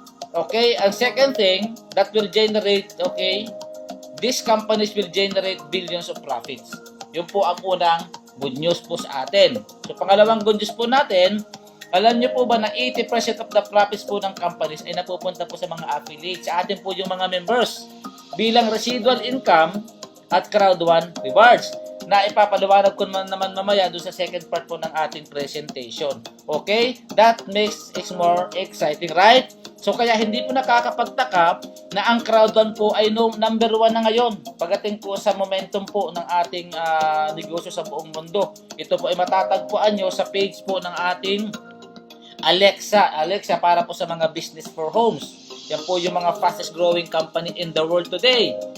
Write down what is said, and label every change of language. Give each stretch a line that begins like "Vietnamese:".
English: Okay, ang second thing that will generate, okay, these companies will generate billions of profits.
Filipino: Yun po ang unang good news po sa atin. So, pangalawang good news po natin, alam niyo po ba na 80%
English: of the profits
Filipino: po ng companies ay napupunta po sa mga affiliates, sa atin po yung mga members, bilang residual income at Crowd1 rewards, na ipapaliwanag ko naman mamaya doon sa second part po ng ating presentation. Okay?
English: That makes it more exciting, right?
Filipino: So kaya hindi po nakakapagtaka na ang Crowd1 po ay number 1 na ngayon pagdating po sa momentum po ng ating negosyo sa buong mundo. Ito po ay matatagpuan nyo sa page po ng ating Alexa para po sa mga business for homes. Yan po yung mga
English: fastest growing company in the world today.